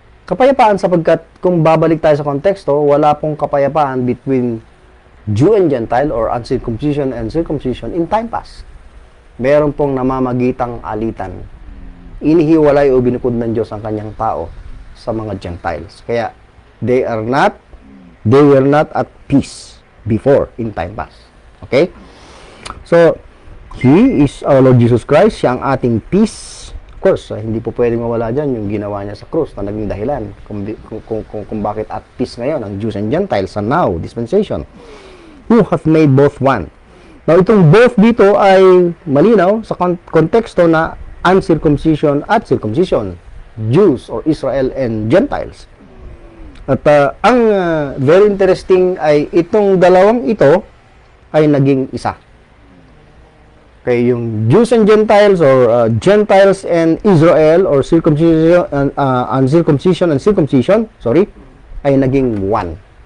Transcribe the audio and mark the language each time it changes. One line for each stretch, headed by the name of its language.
Filipino: Kapayapaan sapagkat kung babalik tayo sa konteksto, wala pong kapayapaan
English: between Jew and Gentile or uncircumcision and circumcision in time past.
Filipino: Meron pong namamagitang alitan. Inihiwalay o binukod ng Diyos ang kanyang tao sa mga Gentiles.
English: Kaya they were not at peace before in time past. Okay? So, He is our Lord Jesus Christ.
Filipino: Siya ang ating peace. Of course, hindi po pwedeng mawala dyan yung ginawa niya sa krus na naging dahilan kung bakit at peace ngayon ang Jews and Gentiles sa now dispensation.
English: Who hath made both one. Now,
Filipino: itong both dito ay malinaw sa konteksto na
English: uncircumcision at circumcision. Jews or Israel and Gentiles.
Filipino: At ang very interesting ay itong dalawang ito ay naging isa.
English: Okay, yung Jews and Gentiles or Gentiles and Israel or uncircumcision and circumcision, sorry, ay naging one.